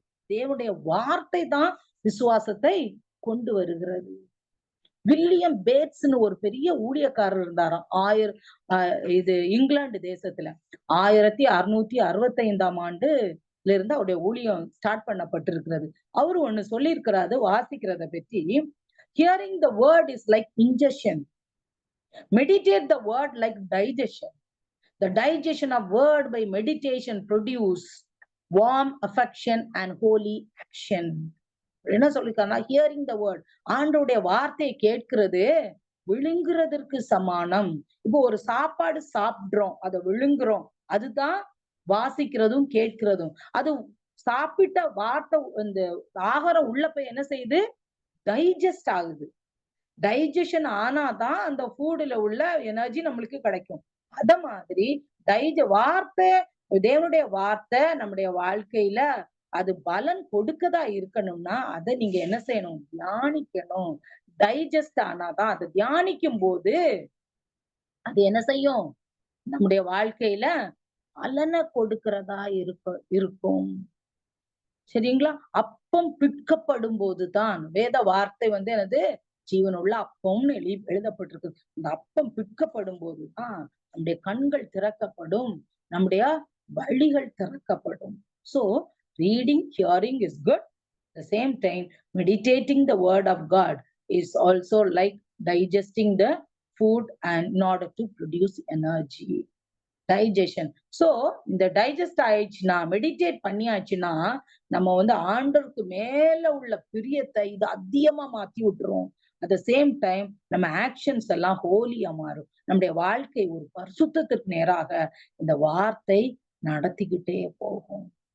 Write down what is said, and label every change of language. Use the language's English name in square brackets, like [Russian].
[Tamil] தேவனுடைய வார்த்தை தான் விசுவாசத்தை கொண்டு வருகிறது. வில்லியம் பேட்ஸ்னு ஒரு பெரிய ஊழியக்காரர் இருந்தாராம். இது இங்கிலாந்து தேசத்துல 1665ஆம் ஆண்டுல இருந்து அவருடைய ஊழியம் ஸ்டார்ட் பண்ணப்பட்டிருக்கிறது. அவரு ஒண்ணு சொல்லியிருக்கிறாரு வாசிக்கிறத பற்றி. [English] Hearing the word is like ingestion. Meditate the word like digestion. The digestion of word by meditation produce warm affection and holy action. [Tamil] என்ன சொல்லிருக்காங்க? ஹியரிங் த வேர்ட், ஆண்டோடைய வார்த்தையை கேட்கிறது விழுங்குறதற்கு சமானம். இப்போ ஒரு சாப்பாடு சாப்பிடுறோம், அதை விழுங்குறோம், அதுதான் வாசிக்கிறதும் கேட்கிறதும். அது சாப்பிட்ட வார்த்தை, இந்த ஆகாரம் உள்ள போய் என்ன செய்யுது? டைஜஸ்ட் ஆகுது. டைஜஷன் ஆனாதான் அந்த ஃபுட்ல உள்ள எனர்ஜி நம்மளுக்கு கிடைக்கும். அத மாதிரி வார்த்தை, தேவனுடைய வார்த்தை நம்முடைய வாழ்க்கையில அது பலன் கொடுக்கதா இருக்கணும்னா அதை நீங்க என்ன செய்யணும்? தியானிக்கணும். டைஜஸ்ட் ஆனாதான், அதை தியானிக்கும் போது அது என்ன செய்யும்? நம்முடைய வாழ்க்கையில பலனை கொடுக்கிறதா இருக்கும். சரிங்களா? அப்பம் பிற்கப்படும் போதுதான், வேத வார்த்தை என்னது? ஜீவனுள்ள அப்பம்னு எழுதப்பட்டிருக்கு. இந்த அப்பம் பிற்கப்படும் போதுதான் நம்முடைய கண்கள் திறக்கப்படும், நம்முடைய வழிகள் திறக்கப்படும். [English] So reading, hearing is good. At the same time, meditating the word of God is also like digesting the food and in order to produce energy. Digestion. [Tamil] So இந்த டைஜஸ்ட் ஆயிடுச்சுன்னா, மெடிடேட் பண்ணியாச்சுன்னா, நம்ம ஆண்டவருக்கு மேல உள்ள பிரியத்தை இது அதிகமா மாத்தி விட்டுரும். அட் த சேம் டைம் நம்ம ஆக்ஷன்ஸ் எல்லாம் ஹோலியா மாறும். நம்முடைய வாழ்க்கை ஒரு பரிசுத்தத்திற்கு நேராக இந்த வார்த்தை நடத்திக்கிட்டே போகும்.